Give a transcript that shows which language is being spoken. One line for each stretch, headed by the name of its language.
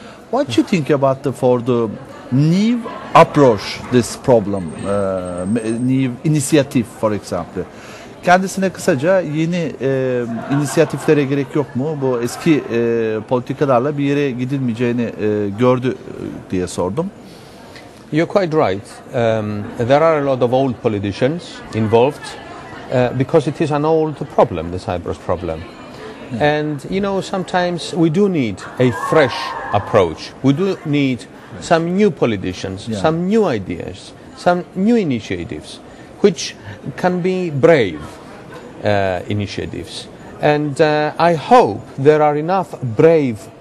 English: What do you think about for the new approach this problem, new initiative, for example?
Turkish: Kendisine kısaca yeni inisiyatiflere gerek yok mu? Bu eski politikalarla bir yere gidilmeyeceğini gördü diye sordum.
English: You're quite right. There are a lot of old politicians involved because it is an old problem, the Cyprus problem. And you know, sometimes we do need a fresh approach. We do need some new politicians, some new ideas, some new initiatives, which can be brave initiatives. And I hope there are enough brave